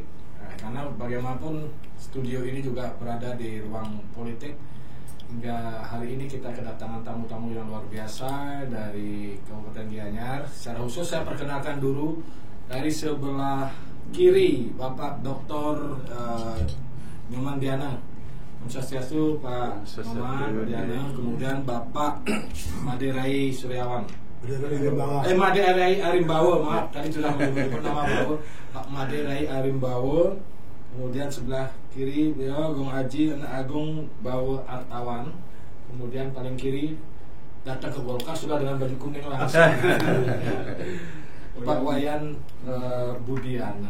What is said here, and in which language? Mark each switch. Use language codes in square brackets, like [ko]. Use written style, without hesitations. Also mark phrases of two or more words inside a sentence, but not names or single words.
[id] Nah, karena bagaimanapun studio ini juga berada di ruang politik. Hingga hari ini kita kedatangan tamu-tamu yang luar biasa dari Kabupaten Gianyar. Secara khusus saya perkenalkan dulu dari sebelah kiri Bapak Dr. Nyoman Diana. [ban] Om Swastiastu [id] Pak Nyoman Diana. Kemudian Bapak Maderai Suryawan. Maderai Arimbawo, maaf tadi sudah menyebut nama Bawo. Pak Maderai Arimbawo. Kemudian sebelah kiri beliau Gong Aji Anak Agung Bawo Artawan. Kemudian paling kiri datang ke Golkar sudah dengan baju kuning langsung. Pak Wayan Budiana.